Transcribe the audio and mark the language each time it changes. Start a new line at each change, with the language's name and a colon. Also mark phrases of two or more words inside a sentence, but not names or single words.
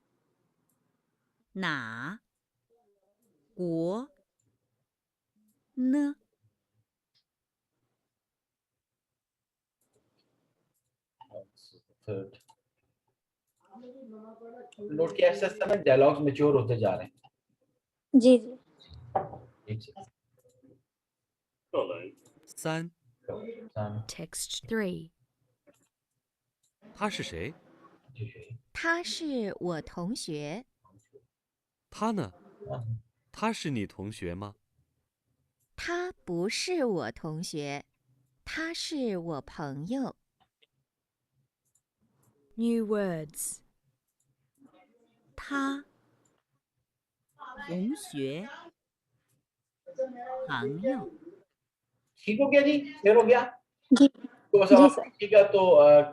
Chinese: 哪国呢
Hindi: थर्ड नोट किया ऐसा समय
English: dialogues mature
Hindi: होते जा रहे हैं जी जी एक से
Chinese: 课文3，
English: Text 3.
Chinese: 他是谁？他是我同学。他呢？他是你同学吗？他不是我同学，他是我朋友。
English: New words.
Chinese: 他同学朋友
Hindi: ठीक हो गया जी क्लियर हो गया जी तो जी सब सर ठीक है तो